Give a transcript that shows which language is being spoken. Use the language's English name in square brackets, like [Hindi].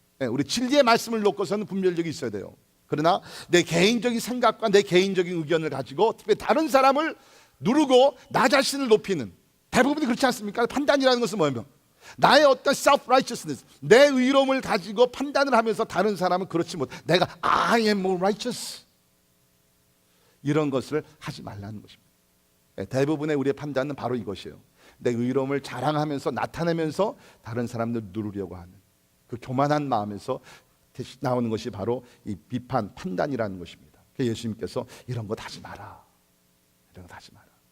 [Korean] 우리 진리의 말씀을 놓고서는 분별력이 있어야 돼요. 그러나 내 개인적인 생각과 내 개인적인 의견을 가지고 특별히 다른 사람을 누르고 나 자신을 높이는 대부분이 그렇지 않습니까? 판단이라는 것은 뭐냐면 나의 어떤 self-righteousness, 내 의로움을 가지고 판단을 하면서 다른 사람은 그렇지 못. 내가 [English] I am more righteous. [Korean] 이런 것을 하지 말라는 것입니다. 대부분의 우리의 판단은 바로 이것이에요. 내 의로움을 자랑하면서 나타내면서 다른 사람들 누르려고 하는 그 교만한 마음에서 나오는 것이 바로 이 비판, 판단이라는 것입니다. 그래서 예수님께서 이런 것 하지 마라. 이런 것 하지 마라.